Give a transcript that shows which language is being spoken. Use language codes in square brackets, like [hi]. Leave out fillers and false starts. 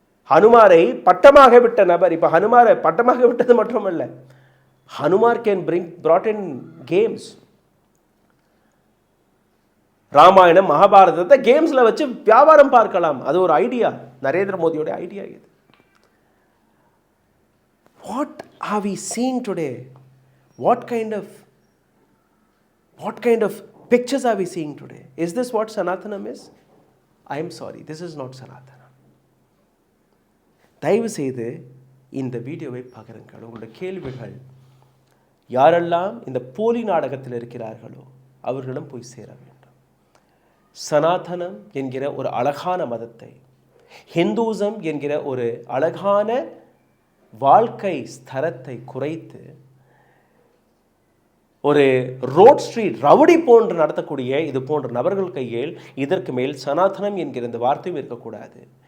[ta] ஹனுமாரை பட்டமாக விட்ட நபர், இப்போ ஹனுமாரை பட்டமாக விட்டது மட்டுமல்ல, Hanumar [en] Can brought in games. [ta] Ramayanam மகாபாரதத்தை கேம்ஸில் வச்சு வியாபாரம் பார்க்கலாம். அது ஒரு ஐடியா, நரேந்திர மோடியோட ஐடியா இது. [en] What are we seeing today? What kind of pictures are we seeing today? Is this what Sanatanam is? I am sorry, this is not Sanatanam. [ta] தயவு செய்து இந்த வீடியோவை பகிருங்கள். உங்களுடைய கேள்விகள் யாரெல்லாம் இந்த போலி நாடகத்தில் இருக்கிறார்களோ அவர்களிடம் போய் சேர வேண்டும். சனாதனம் என்கிற ஒரு அழகான மதத்தை, ஹிந்துசம் என்கிற ஒரு அழகான வாழ்க்கை ஸ்தரத்தை குறைத்து ஒரு ரோட் ஸ்ட்ரீட் ரவுடி போன்று நடத்தக்கூடிய இது போன்ற நபர்கள் கையில் இதற்கு மேல் சனாதனம் என்கிற இந்த வார்த்தையும் இருக்கக்கூடாது.